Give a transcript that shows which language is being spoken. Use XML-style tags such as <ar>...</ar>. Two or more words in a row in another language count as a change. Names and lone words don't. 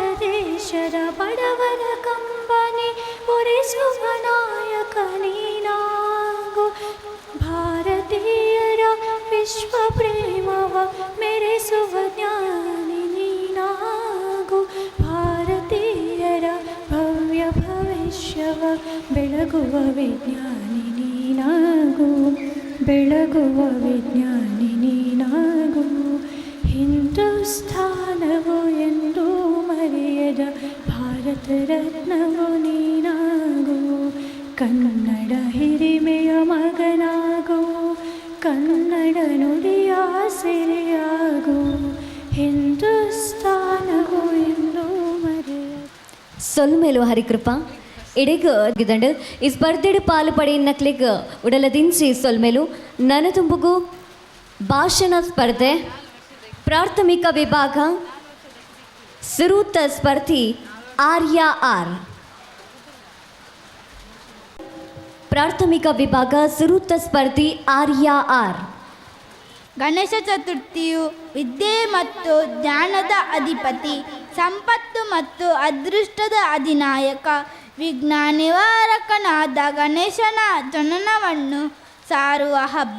<kn>ದೇಶದ ಬಡವರ ಕಂಬನಿ ಉರಿಸುವ ನಾಯಕ ನೀನಾಗು, ಭಾರತೀಯರ ವಿಶ್ವ ಪ್ರೇಮವ ಮೆರೆಸುವ ಜ್ಞಾನಿ ನೀನಾಗು, ಭಾರತೀಯರ ಭವ್ಯ ಭವಿಷ್ಯವ ಬೆಳಗುವ ವಿಜ್ಞಾನಿ ನೀನಾಗು, ಬೆಳಗುವ ವಿಜ್ಞಾನಿ ನೀನಾಗು. ಹಿಂದೂಸ್ಥಾನವು ಎಂದೂ ಮರೆಯದ ಭಾರತ ರತ್ನವು ನೀನಾಗು, ಕನ್ನಡ ಹಿರಿಮೆಯ ಮಗನಾಗೋ, ಕನ್ನಡ ನುಡಿಯ ಸಿರಿಯಾಗೋ, ಹಿಂದೂಸ್ತಾನವೋ ಎಂದು ಮರೆಯ.</kn> <tcy>ಸೊಲ್ಮೇಲು ಹರಿಕೃಪಾ ಇಡೆಗ್ ಗಿದಂಡು ಈ ಸ್ಪರ್ಧೆಡು ಪಾಲು ಪಡೆಯನ್ನಕ್ಲಿಗ್ ಉಡಲದಿಂಚಿ ಸೊಲ್ಮೇಲು ನನದುಂಬುಗು ಭಾಷಣ ಸ್ಪರ್ಧೆ ಪ್ರಾಥಮಿಕ ವಿಭಾಗ ಸುರೂತ ಸ್ಪರ್ಧಿ ಆರ್ಯ ಆರ್. ಪ್ರಾಥಮಿಕ ವಿಭಾಗ ಸುರೂತ ಸ್ಪರ್ಧಿ ಆರ್ಯ ಆರ್.</tcy> <kn>ಗಣೇಶ ಚತುರ್ಥಿಯು ವಿದ್ಯೆ ಮತ್ತು ಜ್ಞಾನದ ಅಧಿಪತಿ, ಸಂಪತ್ತು ಮತ್ತು ಅದೃಷ್ಟದ ಅಧಿನಾಯಕ, ವಿಘ್ನ ನಿವಾರಕನಾದ ಗಣೇಶನ ಜನನವನ್ನು ಸಾರುವ ಹಬ್ಬ.</kn>